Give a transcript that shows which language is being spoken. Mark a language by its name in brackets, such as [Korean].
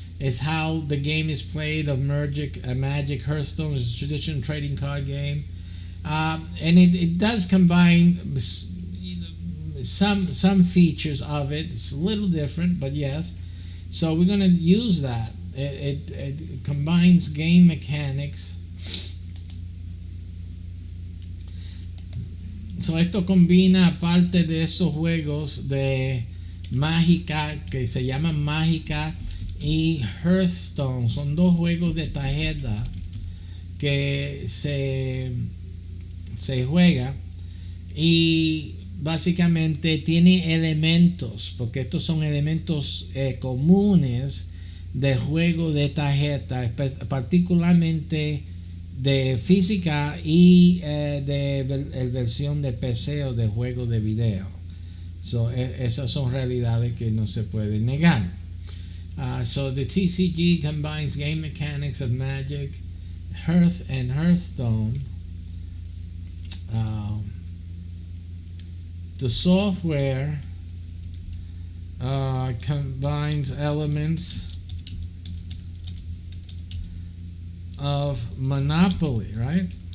[English] is how the game is played of Magic Hearthstone is a traditional trading card game, and it does combine some features of it. It's a little different, but yes. So we're going to use that. It combines game mechanics. [Spanish] So esto combina parte de esos juegos de Mágica, que se llaman Mágica y Hearthstone. Son dos juegos de tarjeta que se juega, y básicamente tiene elementos, porque estos son elementos comunes de juego de tarjeta, particularmente de física y de versión de PC o de juego de video. Esas son realidades que no se pueden negar. [English] So the TCG combines game mechanics of Magic, and Hearthstone. The software combines elements of Monopoly, right?